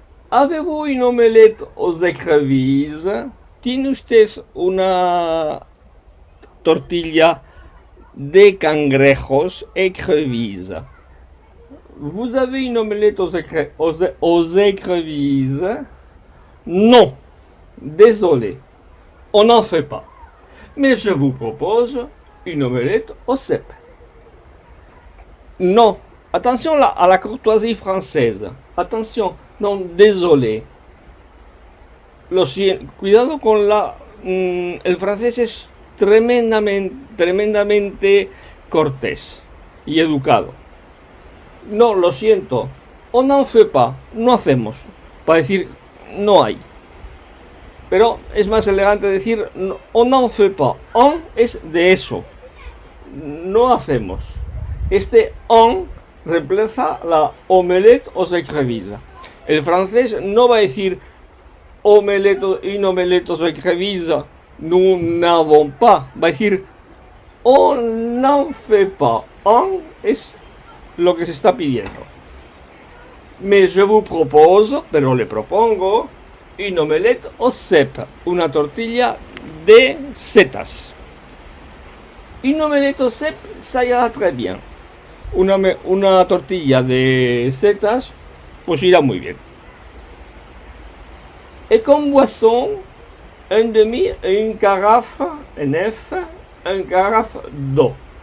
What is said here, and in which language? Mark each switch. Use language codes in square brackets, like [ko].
[fr] Avez-vous une omelette aux écrevisses? [es] ¿Tiene usted una tortilla de cangrejos écrevisses? [fr] Vous avez une omelette aux écrevisses? Non, désolé, on n'en fait pas. Mais je vous propose une omelette au cèpe. Non, attention à la courtoisie française. Attention, non, désolé. [es] cuidado con el francés es tremendamente cortés y educado. No, lo siento. [fr] On n'en fait pas. [es] No hacemos. Para decir no hay. Pero es más elegante decir [fr] on n'en fait pas. [es] On es de eso. No hacemos. Este on reemplaza la [fr] omelette aux écrevisses. [es] El francés no va a decir [fr] une omelette aux écrevisses, nous n'avons pas. [es] Va a decir [fr] on n'en fait pas. [es] On es lo que se está pidiendo. [fr] Mais je vous propose, [es] pero le propongo, [fr] une omelette aux cèpes, [es] una tortilla de setas. [fr] Une omelette aux cèpes, ça ira très bien. [es] Una tortilla de setas, pues irá muy bien. [fr] Et comme boisson, un demi, une carafe, un F, un carafe d'eau.